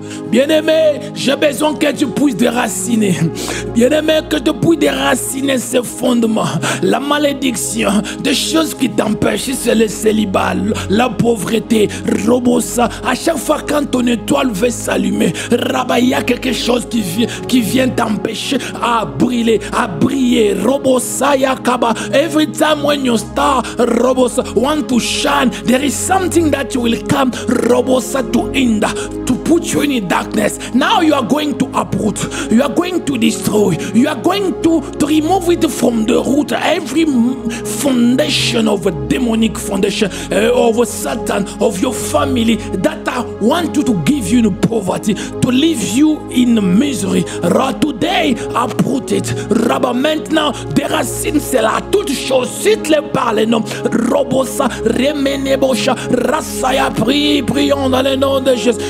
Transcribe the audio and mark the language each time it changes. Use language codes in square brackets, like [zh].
[fr] Bien-aimé, j'ai besoin que tu puisses déraciner. Bien-aimé, que tu puisses déraciner ce fondement. La malédiction, des choses qui t'empêchent, c'est le célibat, la pauvreté, robosa. À chaque fois quand ton étoile veut s'allumer, il y a quelque chose qui vient t'empêcher à briller, à briller. Robosa yakaba. [en] Every time when your star, robosa, want to shine, there is something that will come. Robosa to hinder, to put you in darkness. Now you are going to uproot, you are going to destroy, you are going to remove it from the root. Every foundation of a demonic foundation, of Satan, of your family, that I want you to give you in poverty, to leave you in misery. Today, uproot it. [fr] Maintenant, déracine cela. Toutes choses, cite-les par les noms. Robosa, Remenebosha, Rasaya, prions dans le nom de Jésus.